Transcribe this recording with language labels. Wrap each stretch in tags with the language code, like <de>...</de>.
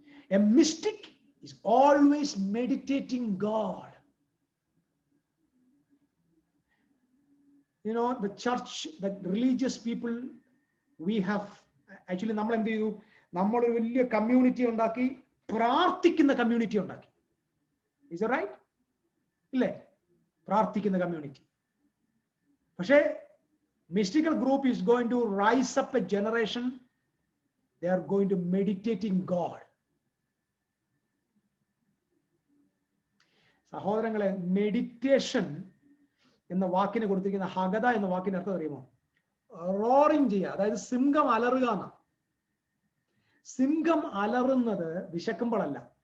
<en>A mystic is always meditating God. You know, the church, the religious people, we have actually,</en> <ml>നമ്മൾ എന്ത് ചെയ്തു? നമ്മളൊരു വലിയ community ഉണ്ടാക്കി, പ്രാർത്ഥിക്കുന്ന കമ്മ്യൂണിറ്റി ഉണ്ടാക്കി.</ml> <en>Is it right?</en> <ml>ഇല്ലേ? പ്രാർത്ഥിക്കുന്ന കമ്മ്യൂണിറ്റി. പക്ഷേ</ml> <en>mystical group is going to rise up a generation. They are going to meditate in God.</en> <ml>സഹോദരങ്ങളെ, മെഡിറ്റേഷൻ എന്ന വാക്കിന് കൊടുത്തിരിക്കുന്ന ഹഗത എന്ന വാക്കിന് അർത്ഥം അറിയുമോ? റോറിങ് ചെയ്യുക, അതായത് സിംഹം അലറുക എന്നാ. സിംഹം അലറുന്നത് വിശക്കുമ്പോഴല്ല.</ml>